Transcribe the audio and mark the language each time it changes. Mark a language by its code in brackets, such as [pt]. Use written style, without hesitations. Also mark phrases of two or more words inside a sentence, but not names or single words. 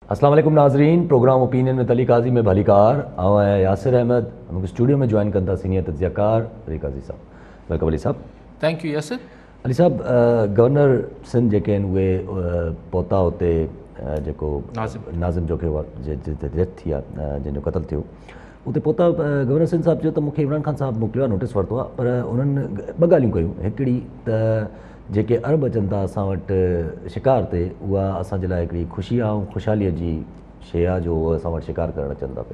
[ur] السلام علیکم ناظرین، پروگرام اوپینین میں علی قاضی میں [sd] بھلی کار [ur] آؤں یاسر احمد ہم اسٹوڈیو میں جوائن کرتا سینئر تجزیہ کار علی قاضی صاحب. ویلکم علی صاحب. [en] Thank you یاسر. [sd] علی صاحب گورنر سندھ जेके आहिनि उहे पहुता हुते जेको नाज़िम जो डेथ थी आहे, जंहिंजो क़तल थियो उते पहुता. गवर्नर सिंध साहिबु चयो त मूंखे इमरान ख़ान साहिबु मोकिलियो आहे, नोटिस वरितो आहे, पर उन्हनि ॿ ॻाल्हियूं कयूं. हिकिड़ी त जेके अरब अचनि था असां वटि शिकार ते, उहा असांजे लाइ हिकिड़ी ख़ुशी ऐं ख़ुशहालीअ जी शइ आहे जो उहे असां वटि शिकार करणु अचनि था पिया.